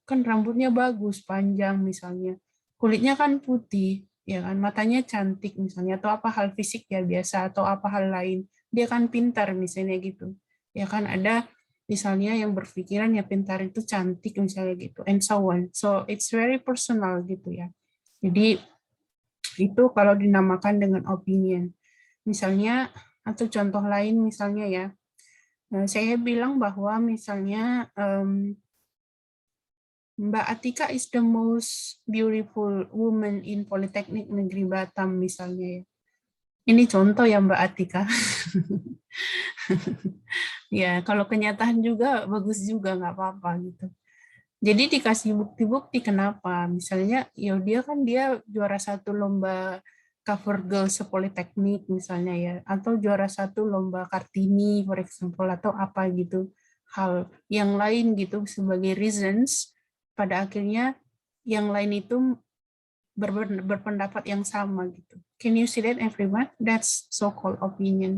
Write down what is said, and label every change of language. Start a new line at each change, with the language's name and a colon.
Indonesian: Kan rambutnya bagus, panjang misalnya. Kulitnya kan putih, ya kan? Matanya cantik misalnya, atau apa hal fisik ya biasa, atau apa hal lain. Dia kan pintar misalnya gitu. Ya kan ada misalnya yang berpikiran ya pintar itu cantik misalnya gitu,
English: and so on. So it's very personal gitu ya.
Indonesian: Jadi itu kalau dinamakan dengan opinion. Misalnya atau contoh lain misalnya ya, saya bilang bahwa misalnya
English: Mbak Atika is the most beautiful woman in Politeknik Negeri Batam misalnya ya.
Indonesian: Ini contoh ya Mbak Atika. Ya, kalau kenyataan juga bagus juga, nggak apa-apa gitu. Jadi dikasih bukti-bukti kenapa. Misalnya, ya dia juara satu lomba cover girl sepoliteknik misalnya ya, atau juara satu lomba Kartini,
English: for example,
Indonesian: atau apa gitu. Hal yang lain gitu sebagai reasons, pada akhirnya yang lain itu berpendapat yang sama gitu.
English: Can you see that everyone? That's so-called opinion.